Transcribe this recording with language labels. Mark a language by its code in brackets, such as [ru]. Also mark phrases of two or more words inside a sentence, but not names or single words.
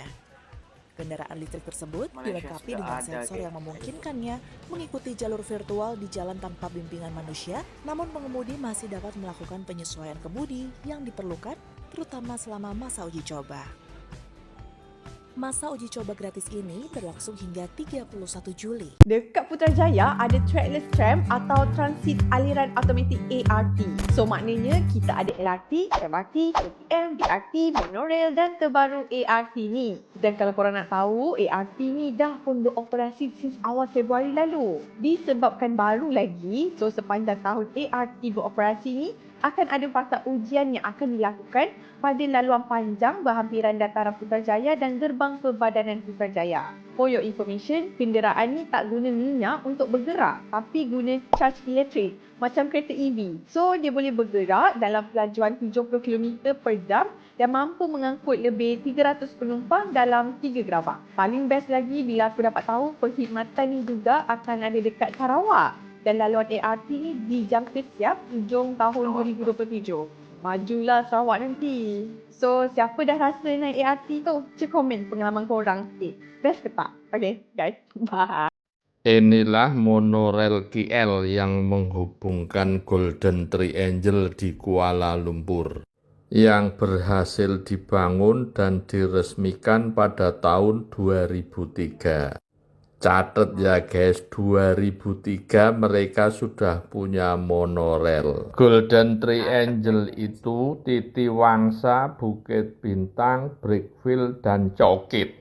[id] Kendaraan listrik tersebut dilengkapi dengan sensor yang memungkinkannya mengikuti jalur virtual di jalan tanpa bimbingan manusia, namun pengemudi masih dapat melakukan penyesuaian kemudi yang diperlukan, terutama selama masa uji coba. Masa uji coba gratis ini berlangsung hingga 31 Juli. [ms] Dekat Putrajaya ada [en] trackless tram [ms] atau transit aliran automatik ART. So maknanya kita ada LRT, MRT, KTM, BRT, monorail dan terbaru ART ni. Dan kalau korang nak tahu, ART ni dah pun beroperasi since awal Februari lalu. Disebabkan baru lagi, so sepanjang tahun ART beroperasi ni, akan ada fasa ujian yang akan dilakukan pada laluan panjang berhampiran dataran Putrajaya dan gerbang perbadanan Putrajaya. [en] For your information, [ms] kenderaan ni tak guna minyak untuk bergerak tapi guna charge elektrik macam kereta EV. So, dia boleh bergerak dalam pelajuan 70 km per jam dan mampu mengangkut lebih 300 penumpang dalam 3 gerabak. Paling best lagi bila aku dapat tahu perkhidmatan ni juga akan ada dekat Sarawak. Dan laluan ART ni dijangka siap hujung tahun 2027. Majulah Sarawak nanti. So, siapa dah rasa naik ART tu? Cik komen pengalaman korang sikit. Best ke tak? [en] Okay, guys. Bye. [id] Inilah monorail KL yang menghubungkan Golden Triangle di Kuala Lumpur, yang berhasil dibangun dan diresmikan pada tahun 2003. Catat ya guys, 2003 mereka sudah punya monorail. Golden Triangle itu Titi Wangsa, Bukit Bintang, Brickfield, dan Cokit.